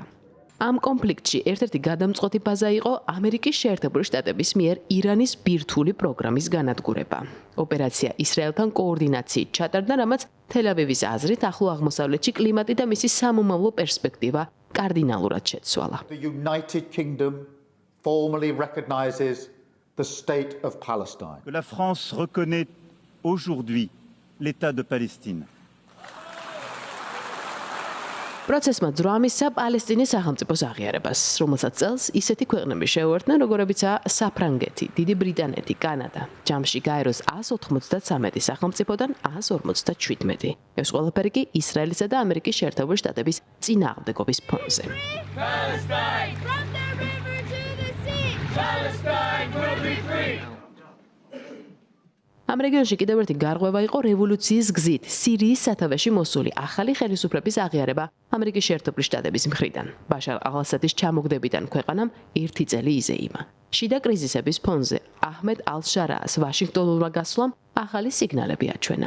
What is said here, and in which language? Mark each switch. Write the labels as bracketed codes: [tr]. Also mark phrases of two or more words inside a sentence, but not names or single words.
[ka] ამ კონფლიქტში ერთ-ერთი გადამწყვეტი ბაზა იყო ამერიკის შეერთებული შტატების მიერ ირანის ბირთვული პროგრამის განადგურება. ოპერაცია ისრაელთან კოორდინაციით ჩატარდა, რამაც თელ-ავივის აზრით ახლო აღმოსავლეთში კლიმატი და მისი სამომავლო პერსპექტივა კარდინალურად შეცვალა. [en] The United Kingdom formally recognizes the state of Palestine. [fr] Que la France reconnaît aujourd'hui l'État de Palestine. [ka] პროცესმა ძროამისცა პალესტინის სახელმწიფოს აღიარებას, რომელსაც წელს ისეთი ქვეყნები შეუერთდნენ, როგორებიცაა საფრანგეთი, დიდი ბრიტანეთი, კანადა. ჯამში გაეროს 193 სახელმწიფოდან 157. ეს ყველაფერი კი ისრაელისა და ამერიკის შეერთებული შტატების წინააღმდეგობის ფონზე. [en] Palestine! From the river to the sea! Palestine will be free! [ka] ამ რეგიონში კიდევ ერთი გარღვევა იყო რევოლუციის გზით სირიის სათავეში მოსული ახალი ხელისუფლების აღიარება ამერიკის შეერთებული შტატების მხრიდან. ბაშარ ალ-ასადის ჩამოგდებიდან ქვეყანამ 1 წელი იზეიმა. შიდა კრიზისების ფონზე აჰმედ ალ-შარაას ვაშინგტონურმა გასვლამ ახალი სიგნალები აჩვენა.